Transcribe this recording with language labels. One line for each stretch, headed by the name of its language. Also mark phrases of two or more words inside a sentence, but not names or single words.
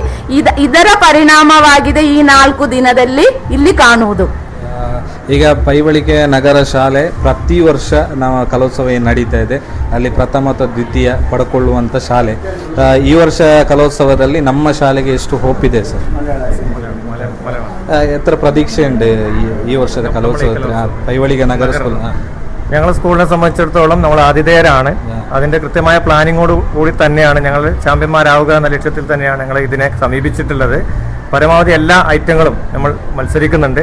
Kannada: ಇದರ ಪರಿಣಾಮವಾಗಿದೆ ಈ 4 ದಿನದಲ್ಲಿ ಇಲ್ಲಿ ಕಾಣುವುದು. ಈಗ ಪೈವಳಿಕೆ ನಗರ ಶಾಲೆ ಪ್ರತಿ ವರ್ಷ ನಾವು ಕಲೋತ್ಸವ ಏನು ನಡೀತಾ ಇದೆ ಅಲ್ಲಿ ಪ್ರಥಮ ಅಥವಾ ದ್ವಿತೀಯ ಪಡ್ಕೊಳ್ಳುವಂಥ ಶಾಲೆ. ಈ ವರ್ಷ ಕಲೋತ್ಸವದಲ್ಲಿ ನಮ್ಮ ಶಾಲೆಗೆ ಎಷ್ಟು ಹೋಪ್ ಇದೆ ಸರ್?
Malayalam: എത്ര പ്രതീക്ഷയുണ്ട് ഈ വർഷത്തെ കലോത്സവത്തിൽ പൈവളിക നഗര സ്കൂൾ? ഞങ്ങൾ സ്കൂളിനെ സംബന്ധിച്ചിടത്തോളം നമ്മൾ ആതിഥേയരാണ്. അതിൻ്റെ കൃത്യമായ പ്ലാനിങ്ങോട് കൂടി തന്നെയാണ് ഞങ്ങൾ ചാമ്പ്യന്മാരാവുക എന്ന ലക്ഷ്യത്തിൽ തന്നെയാണ് ഞങ്ങൾ ഇതിനെ സമീപിച്ചിട്ടുള്ളത്. പരമാവധി എല്ലാ ഐറ്റങ്ങളും നമ്മൾ മത്സരിക്കുന്നുണ്ട്.